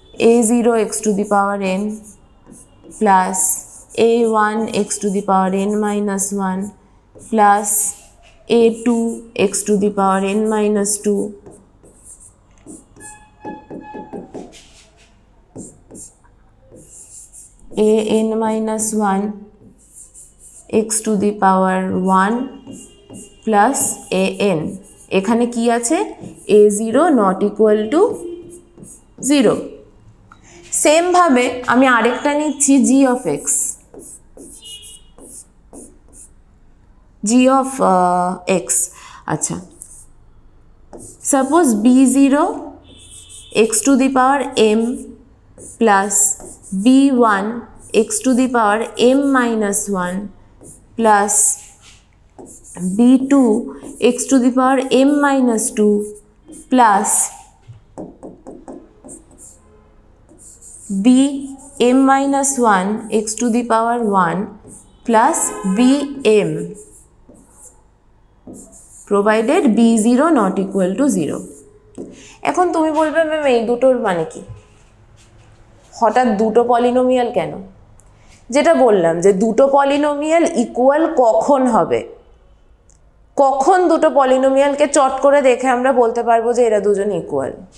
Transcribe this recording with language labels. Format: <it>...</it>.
<en>a0 x to the power n plus a1 x to the power n minus 1 plus a2 x to the power n minus 2 an minus 1 x to the power 1 plus an।</en> <bn>এখানে কি আছে?</bn> <en>a0 not equal to 0।</en> <bn>Same ভাবে আমি আরেকটা নিচ্ছি g of x, g of x.</bn> <en>আচ্ছা, suppose b0 x to the power m plus b1 x to the power m minus 1 plus b2 x to the power m minus 2 plus b m minus 1 x to the power 1 plus bm provided b0 not equal to 0।</en> <bn>এখন তুমি বলবে ma'am এই দুটোর মানে কি, হঠাৎ দুটো polynomial কেন? যেটা বললাম যে দুটো পলিনোমিয়াল ইকুয়াল কখন হবে, কখন দুটো পলিনোমিয়ালকে চট করে দেখে আমরা বলতে পারবো যে এরা দুজন ইকুয়াল।</bn>